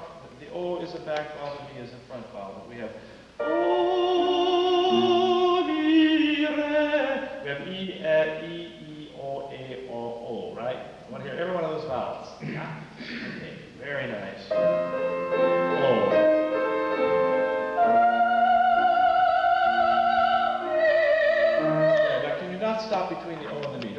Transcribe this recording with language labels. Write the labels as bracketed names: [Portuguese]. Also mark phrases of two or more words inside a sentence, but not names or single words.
[English] The O is a back vowel, the mi is a front vowel. But we have O, mi, re. We have E, O, A, O, right? I want to hear every one of those vowels. Yeah? Okay, very nice. O. Not stop between the O and the mi.